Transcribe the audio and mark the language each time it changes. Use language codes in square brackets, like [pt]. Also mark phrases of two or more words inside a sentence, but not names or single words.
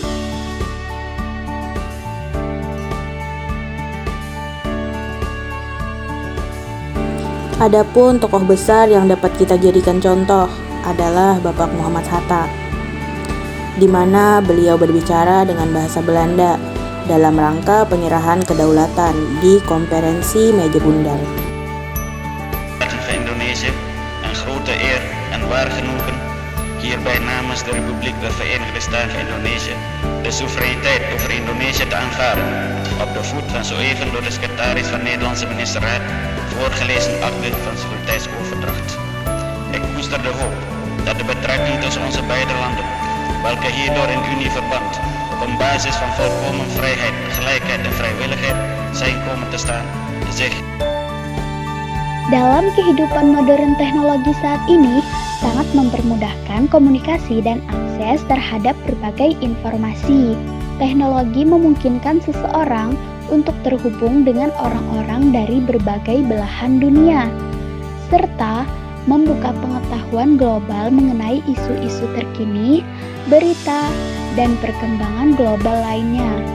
[id] Adapun tokoh besar yang dapat kita jadikan contoh adalah Bapak Muhammad Hatta, di mana beliau berbicara dengan bahasa Belanda dalam rangka penyerahan kedaulatan di konferensi Meja Bundar. [nl] Indonesia, een grote eer en waar genoegen hierbij namens de Republiek der Verenigde Staten Indonesia de soevereiniteit over Indonesië te aanvaarden op de voet van zoeven door de secretaris van Nederlandse ministerraad voorgelezen akte van soevereiniteitsoverdracht. Ik koester de hoop dat de betrekking tussen onze beide landen, welke hierdoor in unieverband op een basis van volkomen vrijheid, gelijkheid en vrijwilligheid zijn komen te staan, zich [id] dalam kehidupan modern teknologi saat ini sangat mempermudahkan komunikasi dan akses terhadap berbagai informasi. Teknologi memungkinkan seseorang untuk terhubung dengan orang-orang dari berbagai belahan dunia, serta membuka pengetahuan global mengenai isu-isu terkini, berita, dan perkembangan global lainnya.